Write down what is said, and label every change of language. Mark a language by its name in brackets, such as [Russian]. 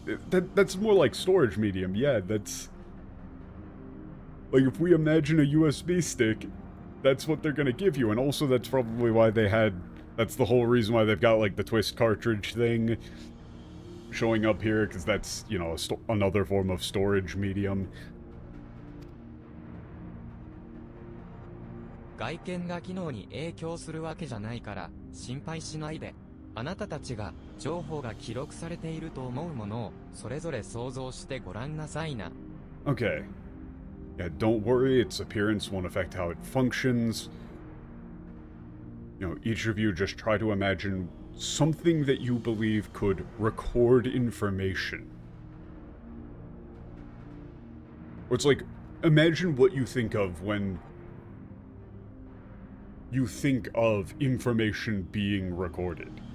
[English] That's more like storage medium, yeah, that's... Like, if we imagine a USB stick, that's what they're gonna give you, and also that's probably why they had... That's the whole reason why they've got, like, the twist cartridge thing showing up here, because that's, you know, another form of storage medium. [Japanese] 外見が機能に影響するわけじゃないから、心配しないで。あなたたちが、情報が記録されていると思うものを、それぞれ想像してごらんなさいな。 [English] Okay. Yeah, don't worry, its appearance won't affect how it functions. You know, each of you just try to imagine something that you believe could record information. Or it's like, imagine what you think of when you think of information being recorded.